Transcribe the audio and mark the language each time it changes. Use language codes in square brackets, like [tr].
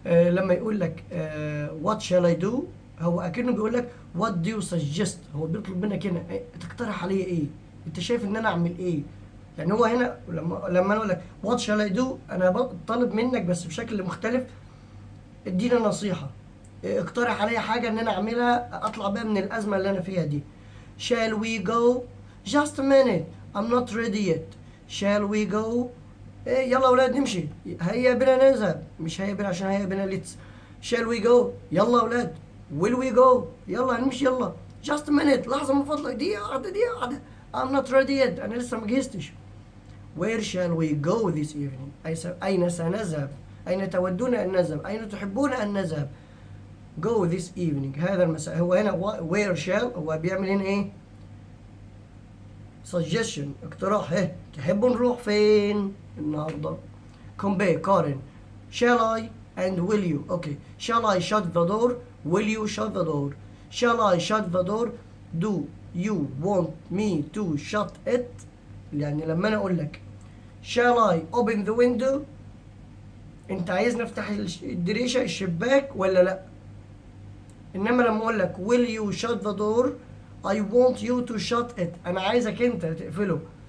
[ar] لما يقول لك [en] what shall I do [ar] هو اكنه بيقول لك [en] what do you suggest. [ar] هو بيطلب منك هنا تقترح عليه ايه, انت شايف ان انا اعمل ايه. يعني هو هنا لما انا اقول لك [en] what shall I do [ar] انا طالب منك بس بشكل مختلف. ادينا نصيحة, اقترح عليا حاجة ان انا اعملها اطلع بيها من الازمة اللي انا فيها دي. [en] shall we go. just a minute I'm not ready yet. shall we go. [ar] يلا اولاد نمشي. هيا بنا نذهب, مش هيا بنا عشان هيا بنا [en] let's. shall we go. [ar] يلا اولاد. [en] will we go. [ar] يلا هنمشي يلا. [en] just a minute [ar] لحظة من فضلك, دقيقة واحدة. [en] I'm not ready yet [ar] انا لسه ما جهزتش. [en] where shall we go this evening. [ar] اين سنذهب. اين تودون ان نذهب. اين تحبون ان نذهب. [en] go this evening [ar] هذا المساء. هو هنا [en] where shall [ar] هو بيعمل هنا ايه suggestion اقتراح. تحبوا نروح فين النهارده. compare قارن. [en] shall I and will you. okay shall I shut the door. will you shut the door. shall I shut the door. do you want me to shut it. [ar] يعني لما انا اقول لك [en] shall I open the window [ar] انت عايز نفتح الدريشة الشباك ولا لا. انما لما اقول لك [en] will you shut the door I want you to shut it [ar] انا عايزك انت تقفله.